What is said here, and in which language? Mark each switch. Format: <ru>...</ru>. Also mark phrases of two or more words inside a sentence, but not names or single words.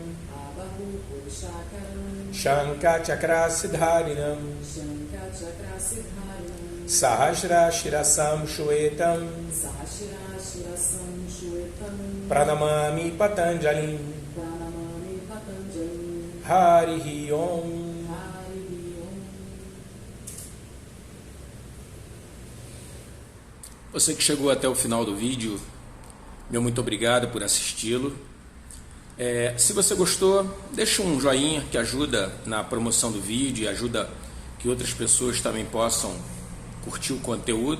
<sa>Shanka Chakrasidharinam Sahasra Shirasam Shwetam Pranamami Patanjalim Harihi Om.</sa> <pt>Você que chegou até o final do vídeo, meu muito obrigado por assisti-lo. Se você gostou, deixa um joinha que ajuda na promoção do vídeo e ajuda que outras pessoas também possam curtir o conteúdo.</pt>